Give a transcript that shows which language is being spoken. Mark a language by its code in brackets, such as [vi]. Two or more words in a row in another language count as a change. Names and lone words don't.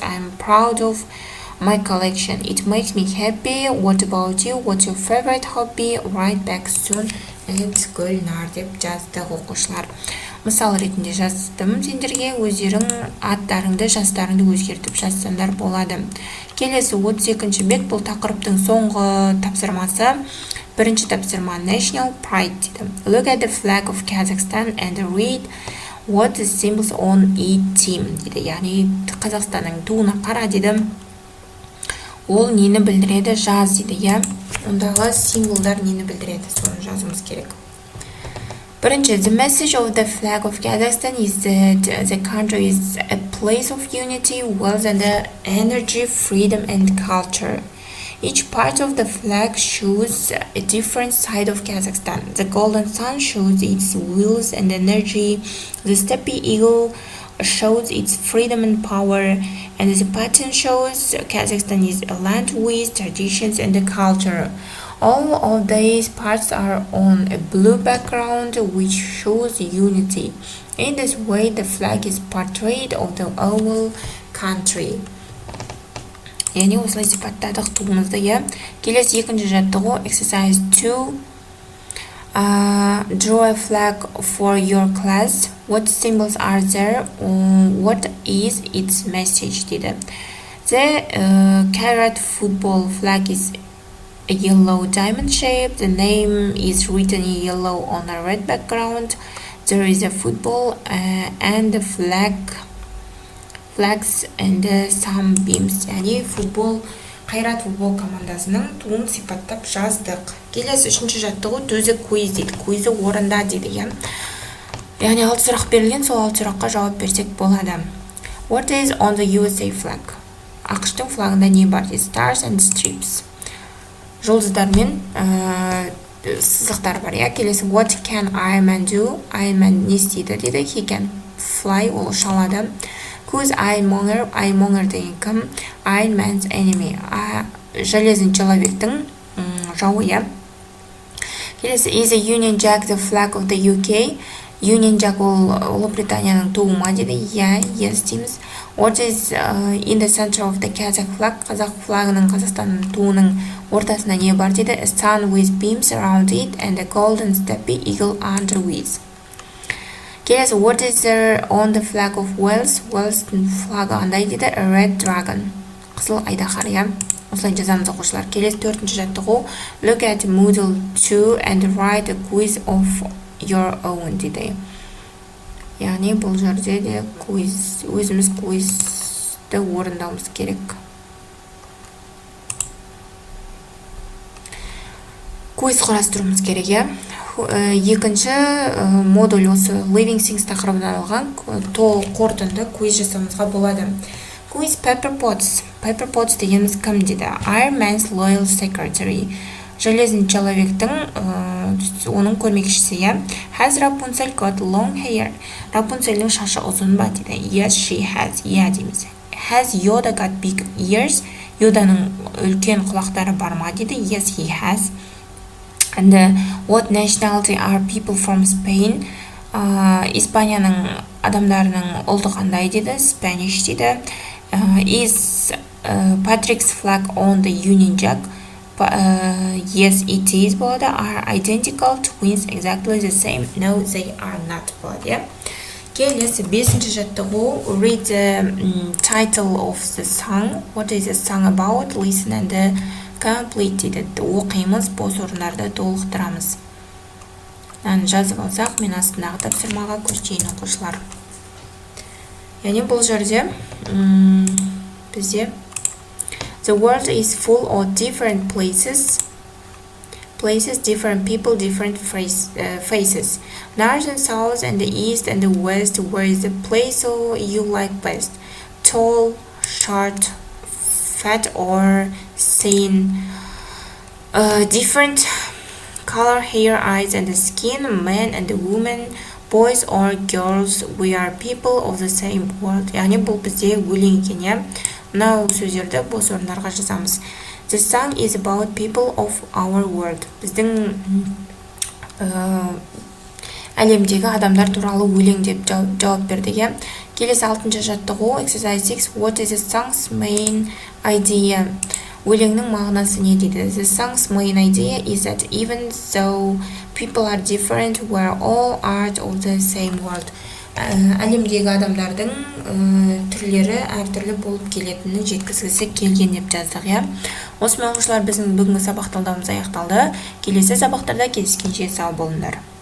[en] I'm proud of my collection. It makes me happy. What about you? What's your favorite hobby? Write back soon. It's Gulnur [kk] деп жазды оқушылар. Мысал ретінде жаздым сендерге, өздерің аттарыңды, жастарыңды өзгертіп жазсаңдар болады. Келесі 32-ші бет, бұл тақырыптың соңғы тапсырмасы. Бірінші тапсырма National Pride дейді. [en] Look at the flag of Kazakhstan and read what the symbols on each team дейді. [kk] Яғни Қазақстанның туына қара дейді. Ол нені білдіреді? Жаз дейді, иә? Ондағы символдар нені білдіреді? Соны жазуымыз керек. Бірінші, [en] the message of the flag of Kazakhstan is that the country is a place of unity, wealth and energy, freedom and culture. Each part of the flag shows a different side of Kazakhstan. The golden sun shows its wheels and energy. The steppe eagle shows its freedom and power. And the pattern shows Kazakhstan is a land with traditions and culture. All of these parts are on a blue background which shows unity. In this way, the flag is portrait of the whole country. [kk] яғни осылай сипаттадық туымызды. Келесі екінші жаттығу exercise 2. [en] Draw a flag for your class. What symbols are there? What is its message? дейді. The carrot football flag is a yellow diamond shape. The name is written in yellow on a red background. There is a football and the flags and some beams. [kk] яғни қайрат футбол командасының туын сипаттап жаздық. Келесі үшінші жаттығу [en] the quiz [kk] дейді. Куизі орында дейді. Яғни 6 сұрақ берілген, сол 6 сұраққа жауап берсек болады. [en] What is on the USA flag? [kk] ақштың флагында не бар дейді? [en] Stars and strips. [kk] Жұлдыздар мен сызықтар бар. Келесі [en] what can Iron Man do? [kk] Iron Man не істейді дейді? [en] He can fly, [kk] ол ұша алады. Who's Ironmonger? Ironmonger деген кім? [en] Iron Man's enemy. [ru] Железный человектің [kk] жауы. [en] Келесі is a Union Jack the flag of the UK? [kk] Union Jack ол Ұлыбританияның туы ма дейді? Yes дейміз. [en] What is in the center of the Kazakh flag? [kk] Қазақ флагының, Қазақстанның туының ортасында не бар дейді? [en] A sun with beams around it and a golden steppe eagle under with. Келесі what is there on the flag of Wales? [kk] Wales'тың флагы андай дейді? [en] A red dragon. [kk] Қызыл айдаһар. Осылай жазамыз оқушылар. Келесі төртінші жаттығу [en] look at model 2 and write a quiz of your own дейді. [kk] Яғни бұл жерде де өзіміз куизді орындауымыз керек. Куиз құрастыруымыз керек. Екінші модуль осы [en] living things [kk] тақырыбынан алған толық қорытынды куиз жасауымызға болады. Quiz Pepper Potts. Pepper Potts дегеніміз кім дейді? [en] Iron Man's loyal secretary. [ru] Железный человектің [kk] оның көрмекшісі. [en] Has Rapunzel got long hair? [kk] Рапунцельдің шашы ұзын ба дейді? [en] Yes, she has. Дейміз. Has Yoda got big ears? [kk] Yodaның үлкен құлақтары бар ма дейді? [en] Yes, he has. And what nationality are people from Spain? [kk] Испанияның адамдарының ұлты қандай дейді? Spanish дейді. [en] Is Patrick's flag on the Union Jack? Yes, it is. болады. Are identical twins exactly the same? No, they are not. [kk] болады. Келесі бесінші жаттығу [en] read the title of the song. What is the song about? Listen and complete дейді. [kk] Оқимыз, бос орындарды толықтырамыз. Жазып алсақ, мен астындағы тапсырмаға көшейін оқушылар. Яғни бұл жерде бізде [en] the world is full of different places, different people, different faces. North and south and the east and the west. Where is the place you like best? Tall, short, fat or thin? Different color, hair, eyes and the skin. Men and the women, boys or girls. We are people of the same world. [kk] яғни бұл бізде өлең екен. Мынау сөздерді бос орындарға жазамыз. [en] The song is about people of our world. [kk] Біздің әлемдегі адамдар туралы өлең деп жауап бердік. Келесі 6-шы жаттығу exercise 6. [en] What is the song's main idea? [kk] Өлеңнің мағынасы не дейді? [en] The song's main idea is that even though people are different, we are all part of the same world. [kk] Әлемдегі адамдардың түрлері әртүрлі болып келетінін жеткізгісі келген деп жаздық. Осымен оқушылар біздің бүгінгі сабақ талдауымыз аяқталды. Келесі сабақтарда кездескенше сау болыңдар.